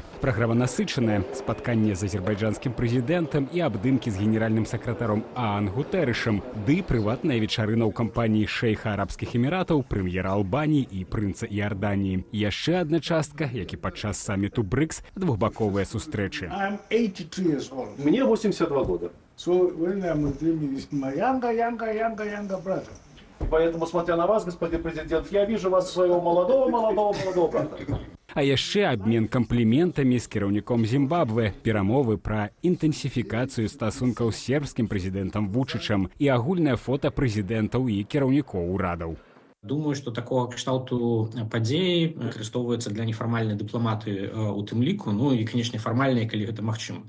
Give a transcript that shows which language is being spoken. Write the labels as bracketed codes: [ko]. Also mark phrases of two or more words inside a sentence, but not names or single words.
[be] Праграма насычаная, спатканне з азербайджанскім прэзідэнтам і абдымкі з генеральным сакратаром ААН Гутэрышам, ды прыватная вечарына ў кампаніі шэйха арабскіх эміратаў, прэм'ера Албаніі і прынца Іорданіі. Яшчэ адна частка, як і падчас саміту БРИКС, двухбаковыя сустрэчы. [ru] Мне 82 года. Поэтому, смотря на вас, господин президент, я вижу вас своего молодого брата. [be] А яшчэ абмен кампліментамі з кіраўніком Зімбабве, перамовы пра інтэнсіфікацыю стасункаў з сербскім прэзідэнтам Вучычам і агульнае фота прэзідэнтаў і кіраўнікоў урадаў. Думаю, што такога кшталту падзеі выкарыстоўваюцца для нефармальнай дыпламатыі у тым ліку, ну і, канечне, фармальнай, калі гэта магчыма.